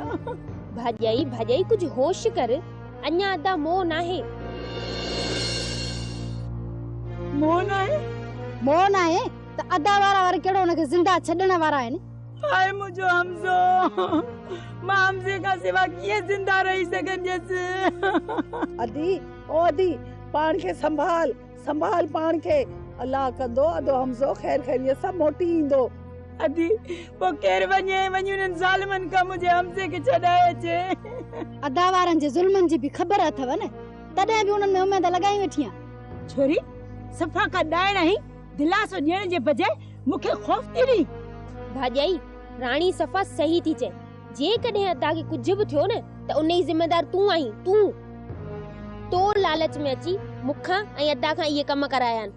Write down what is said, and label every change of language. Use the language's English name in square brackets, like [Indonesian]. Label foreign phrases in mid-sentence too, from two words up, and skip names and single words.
[Sindhi] भाॼाई भाॼाई कुछ होश कर अञा अदा मोह नाहे मोह नाहे त अदा वारा केड़ो उनखे जिंदा छॾण वारा आहिनि हाय मुझो हमसो मां हमसे का सिवा कीअं जिंदा रही सघंदसि अदी ओ अदी पाण खे संभाल पाण खे अल्लाह कंदो अदो हमसो खैर खैरियत सां मोटी ईंदो अदी वो केर वञे उन्हनि ज़ालिमन का मुझे हमसे के छॾाए अचे अदा वारनि जे ज़ुल्मनि जी बि ख़बर अथव न तॾहिं बि उन्हनि में उमेद लॻाई वेठी आहियां छोरी सफ़ा का ॾाइण आई दिलासो ॾियण जे बजाए मूंखे ख़ौफ़ थी ॾी भाॼाई राणी सफ़ा सही थी चए जे कॾहिं अदा खे कुछ बि थियो न त उन जी ज़िम्मेदार तूं आहीं तूं तो लालच में अची मुखां ऐं अदा खां इहे कम कराया आहिनि